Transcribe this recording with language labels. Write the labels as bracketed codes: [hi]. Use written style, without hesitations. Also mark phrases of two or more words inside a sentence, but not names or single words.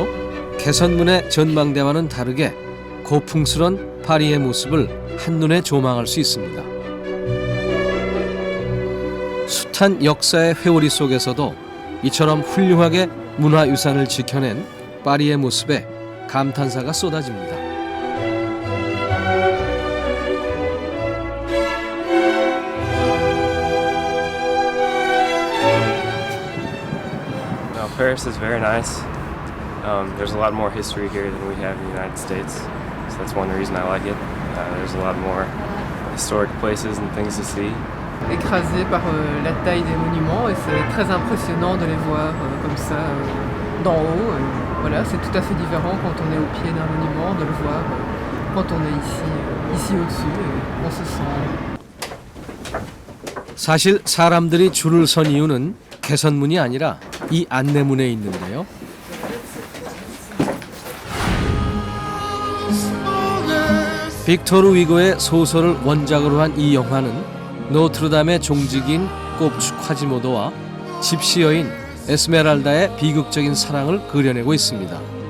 [ko] 개선문의 전망대와는 다르게 고풍스런 파리의 모습을 한눈에 조망할 수 있습니다. 숱한 역사의 회오리 속에서도 이처럼 훌륭하게 문화유산을 지켜낸 파리의 모습에 감탄사가 쏟아집니다. [en] Paris is very nice. There's a lot more history here than we have in the United States, so that's one reason I like it. There's a lot more historic places and things to see. [fr] Écrasé par la taille des monuments et c'est très impressionnant de les voir comme ça d'en haut. Voilà, c'est tout à fait différent quand on est au pied d'un monument de le voir quand on est ici au-dessus. On se sent. [ko] 사실 사람들이 줄을 선 이유는 개선문이 아니라 이 안내문에 있는데요. 빅토르 위고의 소설을 원작으로 한 이 영화는 노트르담의 종직인 꼽추 콰지모도와 집시 여인 에스메랄다의 비극적인 사랑을 그려내고 있습니다.